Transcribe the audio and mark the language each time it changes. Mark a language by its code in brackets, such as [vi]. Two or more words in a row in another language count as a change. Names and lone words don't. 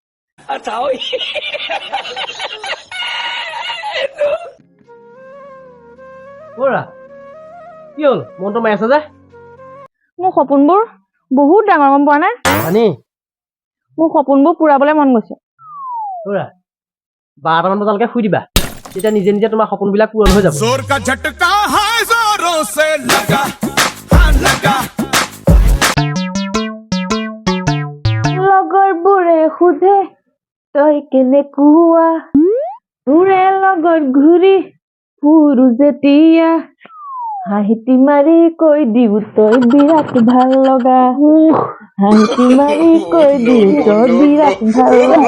[as] কি হ'ল মনটো মাৰি আছে যে মোৰ সপোনবোৰ বহুত ডাঙৰ গম পোৱা নাই হানি মোৰ সপোনবোৰ পুৰাবলৈ মন গৈছে 12মান বজালৈকে শুই দিবা তেতিয়া নিজে নিজে তোমাৰ সপোনবিলাক পূৰণ হৈ যাব [hi] जोर का झटका है जोरों से लगा हाँ लगा [as] লগৰবোৰে সোধে তই কেনেকুৱা তোৰে লগত ঘূৰি ফুৰো যেতিয়া হাঁহিটি মাৰি কৈ দিও তই বিৰাট ভাল লগা হাঁহিটি মাৰি কৈ দিও তই বিৰাট ভাল লগা